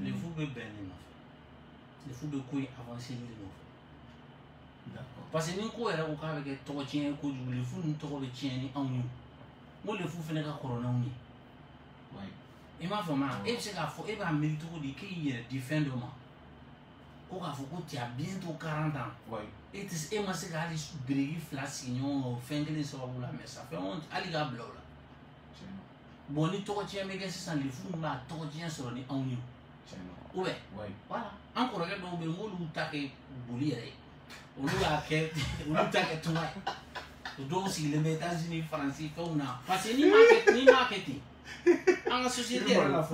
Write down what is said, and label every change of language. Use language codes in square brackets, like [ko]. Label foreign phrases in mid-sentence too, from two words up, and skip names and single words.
[bm] lefu bɛ bɛn ne nɔfɛ lefu bɛ ko in avancer de nɔfɛ parce que ni ko yɛrɛ ko k'a bɛ kɛ tɔgɔ tiɲɛ ye kojugu lefu ninnu tɔgɔ bɛ tiɲɛ ni anw ye n ko lefu fana ka kɔrɔ n'anw ye i m'a faamuya e bɛ se k'a fɔ e b'a miiri cogo di k'e y'i yɛrɛ di fɛn dɔ ma ko k'a fɔ ko [fr] tu as bientôt 40 ans [bm] e ma se ka hali biriki 2 sigi ɲɔgɔn kan o fɛn kelen sababu la mais [fr] ça fait honte [bm] hali k'a bila o la bon ni tɔgɔ tiɲɛ bɛ kɛ sisan lefu min b'a tɔgɔ tiɲɛ sɔrɔ ni anw ye [fr] ou bien voilà [bm] an kɔrɔkɛ dɔw bɛ yen m'olu ta kɛ boli yɛrɛ ye olu y'a kɛ olu ta kɛ tuma ye dɔw sigilen bɛ États-Unis Faransi fɛnw na [fr] parce que [bm] n'i m'a kɛ ten an ka société yɛrɛ la